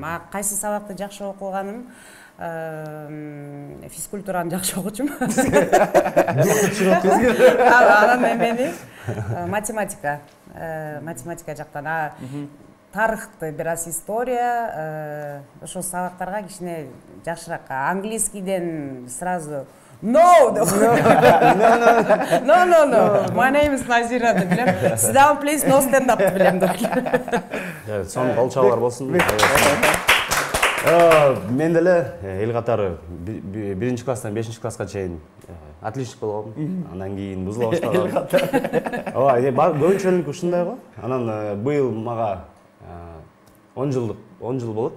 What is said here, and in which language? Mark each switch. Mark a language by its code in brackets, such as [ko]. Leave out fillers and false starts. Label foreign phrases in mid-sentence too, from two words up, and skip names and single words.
[ky] Кайсы сабакты жакшы окуганым? Физкультураны жакшы окучум. Анан эмени математика жактан, тарыхты, бир аз история, ошол сабактарга кичине жакшыраак. [ru] Английскийден сразу [en] No, my name is Nazira [ky] деп билем. [en] Sit down please, no stand up [ky] деп билем. Сон болчалар болсун. Мен деле эл катары 1-класстан 5-класска чейин отличник болгом. Андан кийин бузула баштагам. Эл катары. Ооба, көбүнчөлүк ушундай го. Анан быйыл мага 10 жыл болот.